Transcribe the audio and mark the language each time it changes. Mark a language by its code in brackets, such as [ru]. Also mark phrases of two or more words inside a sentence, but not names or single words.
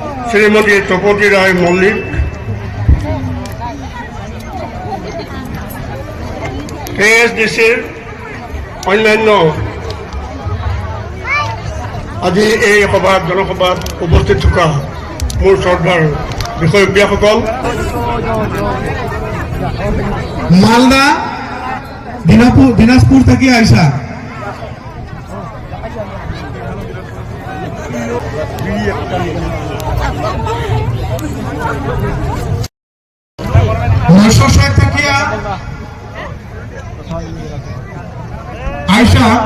[as] শ্রীমতী তপতী রায় মল্লিক, KSDCৰ অন্যান্য আজি এই সভাত জনসভাত উপস্থিত থকা মোৰ শ্ৰদ্ধাৰ বিষয়ববীয়াসকল, [bn] মালদা দিনাজপুর থেকে আইসা থেকে আইসা